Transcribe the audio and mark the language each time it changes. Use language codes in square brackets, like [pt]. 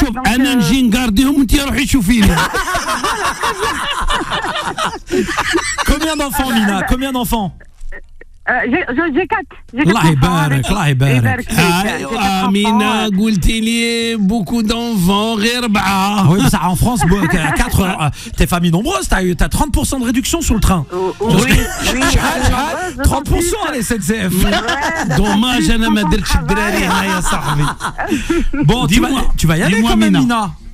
[ar] شوف انا نجي نقارديهم وانت روحي شوفيني. [fr] Combien d'enfants, Mina? Combien d'enfants? J'ai 4. [ar] الله يبارك الله يبارك. ايوا مينا قلتي لي [fr] beaucoup d'enfants [ar] غير 4. [fr] Oui, mais ça en France 4 t'es famille nombreuse, t'as 30% de réduction sur le train. Oui. 30% à la SNCF. dommage [ar] انا ما درتش الدراري هنايا صاحبي. [fr] Bon, tu vas y aller quand même, Mina.